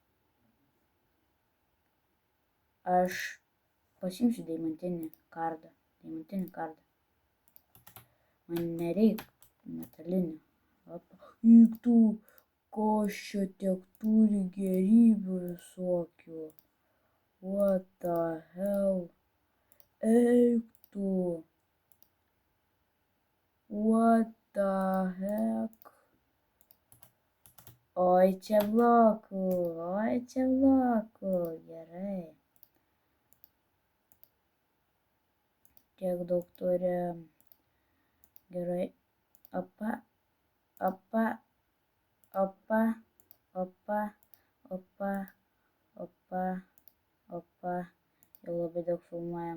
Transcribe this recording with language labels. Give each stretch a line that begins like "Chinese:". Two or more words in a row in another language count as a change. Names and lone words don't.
Lithuanian: Aš pasimsiu deimantinį kardą. Man nereikia metalinio. Juk tu, kas čia tiek turi gerybių visokių.
English: What the hell?
Lithuanian: Eik tu.
English: What the heck?
Lithuanian: Oi čia blokų. Gerai. Tiek daug turi. Gerai. Opa. Jau labai daug filmuojam.